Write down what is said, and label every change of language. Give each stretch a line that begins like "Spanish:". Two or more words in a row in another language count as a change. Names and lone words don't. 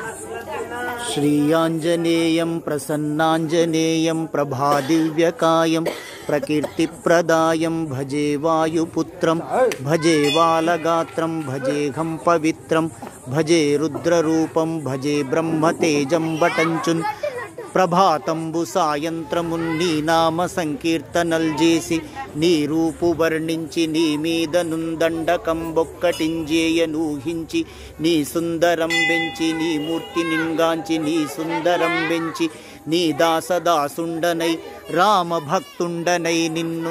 Sanskrit: श्रीयाञ्जनेयं प्रसन्नाञ्जनेयं प्रभादिव्यकायं प्रकीर्तिप्रदायं भजे वायुपुत्रं भजे बालगात्रं भजेऽहं पवित्रं भजे रुद्ररूपं भजे ब्रह्मतेजं बटञ्चुन्
Telugu: ప్రభాతంబు సాయంత్రమున్ నామ సంకీర్తనల్ చేసి నీ రూపు వర్ణించి నీ మీద నుందండకంబొక్కటింజేయనూహించి నీ సుందరం బెంచి నీ మూర్తి నింగాంచి నీ సుందరం బెంచి నీ దాసదాసుండనై రామభక్తుండనై నిన్ను